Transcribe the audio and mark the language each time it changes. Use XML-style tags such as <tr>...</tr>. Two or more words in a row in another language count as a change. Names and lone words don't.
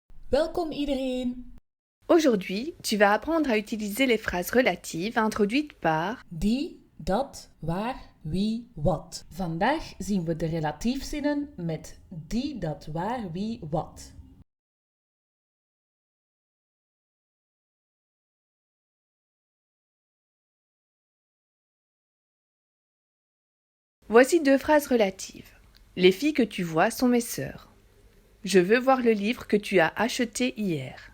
<nl>Welkom iedereen!</nl> <fr>Aujourd'hui, tu vas apprendre à utiliser les phrases relatives introduites par</fr> <nl>Die, dat, waar, wie, wat. Vandaag zien we de relatiefzinnen met die, dat, waar, wie, wat.</nl> <fr>Voici deux phrases relatives. Les filles que tu vois sont mes sœurs. Je veux voir le livre que tu as acheté hier.</fr>